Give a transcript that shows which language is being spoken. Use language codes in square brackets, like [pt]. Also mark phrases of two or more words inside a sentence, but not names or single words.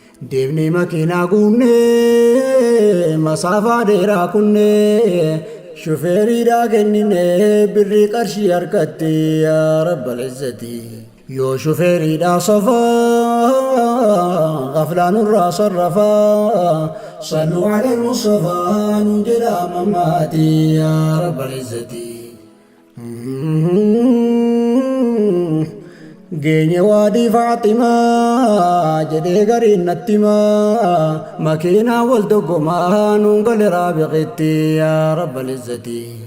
[om] Deemne makiinaa guunne, masaafaa dheeraa kunne, shufeeriidhaa kennine, birrii qarshii harkatti, [ar] يا رب العزة. [om] Yoo shufeeriidhaa sofaa, ghaflaa nurraa sarrafaa, [ar] صلوا على المصطفى، [om] nu jedha mammaati, [ar] يا رب العزة. [om] Geenye waadii Faaximaa jedhee gariin natti himaa, makiinaa wal doggomaa nuun gale Raabiqitti [ar] يا رب العزة.